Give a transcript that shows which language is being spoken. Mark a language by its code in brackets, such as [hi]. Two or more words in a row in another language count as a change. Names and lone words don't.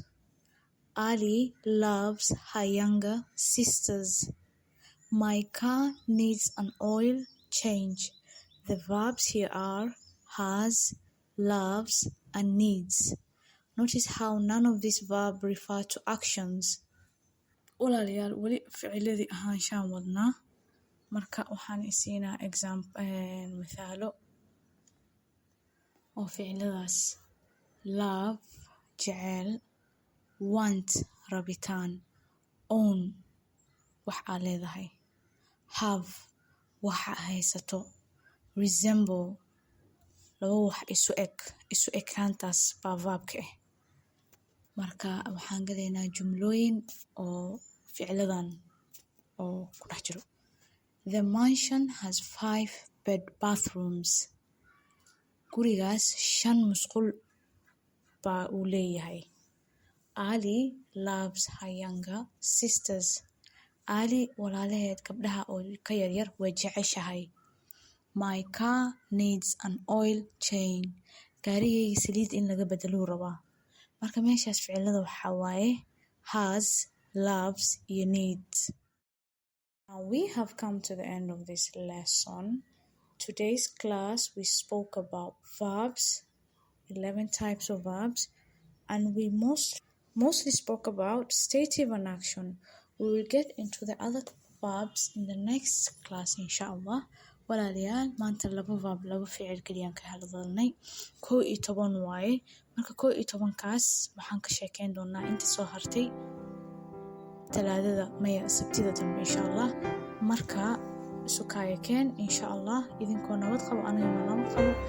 [en] Ali loves her younger sisters. My car needs an oil change. The verbs here are has, loves, and needs. Notice how none of these verbs refer to actions. [so] Walaalayaal, weli ficiladii ahaanshaan wadnaa, marka waxaan isiinaa mithaalo oo ficiladaas: love, jecel; want, rabitaan; own, wax aa leedahay; have, wax aa haysato; resemble, laba wax isu ekaantaas baa verbka ah. Marka waxaan galaynaa jumlooyin oo ficiladan oo ku dhex jiro. [en] The mansion has 5 bathrooms. [so] Gurigaas 5 musqul baa uu leeyahay. [en] Ali loves her younger sisters. [so] Ali walaalaheed gabdhaha oo ka yaryar way jeceshahay. [en] My car needs an oil change. [so] Gaarigayga saliid in laga bedeluu rabaa. Marka meeshaas ficilada waxaa waaye [en] has, loves, [so] iyo needs. [en] Now we have come to the end of this lesson. Today's class we spoke about verbs, 11 types of verbs, and we mostly spoke about stative and action. We will get into the other verbs in the next class, inshallah. [so] Walaalayaal, maanta laba ficil keliyaan ka hadalnay. 11 waaye. Marka 11kaas waxaan ka sheekeyn doonaa inta soo hartay sabtida dambe inshallah. Marka sukaaye keen inshallah, idinkoo nabad qabo, anigana nabad qabo.